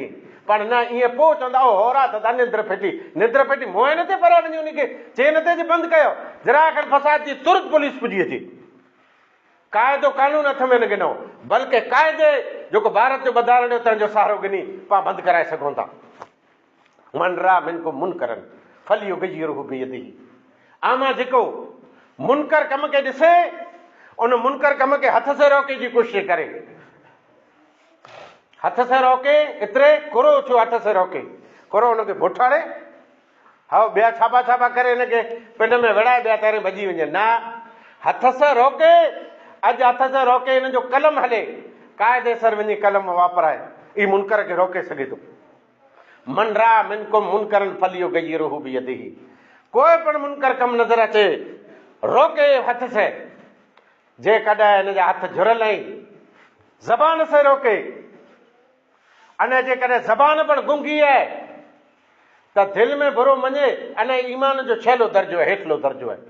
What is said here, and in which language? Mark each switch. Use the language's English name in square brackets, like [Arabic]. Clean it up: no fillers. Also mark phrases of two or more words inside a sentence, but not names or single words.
[Sindhi] पर न, ईअं पोइ चवंदा हो राति त निंड फेटी मोए नथे परे वञी उनखे चए नथे जे बंदि कयो, जरा खनि फसाद थी तुरत पुलिस पुॼी अचे। क़ाइदो कानून हथ में न गिनो, बल्कि क़ाइदे जेको भारत जो ॿधारण जो तंहिंजो सहारो गिनी पाण बंदि कराए सघूं था। [Arabic] من رأى منكم منكرا فليغيره بيده. [Sindhi] आमा जेको मुनकर कम खे ॾिसे उन मुनकर कम खे हथ से रोके जी कोशिशि करे, हथ से रोके, एतिरे कुरो थियो हथ से रोके, कुरो हुनखे बोठाड़े, हा ॿिया छापा करे हिनखे पिंड में विड़ाए ॿिया तारे भॼी वञे। न, हथ से रोके, अॼु हथ से रोके हिन जो कलम हले, क़ाइदे सर वञी कलम वापराए, ई मुनकर खे रोके सघे थो। [Arabic] من رأى منكم منكرا فليغيره بيده. [Sindhi] कोई पण मुनकर कम नज़र अचे रोके हथ से, जेकॾहिं हिन जा हथ जुड़ल आहिनि, ज़बान से रोके, अने जेकॾहिं ज़बान पण गुंगी आहे त दिलि में बुरो मञे, अने ईमान जो 6 दर्जो आहे, हेठलो दर्जो आहे।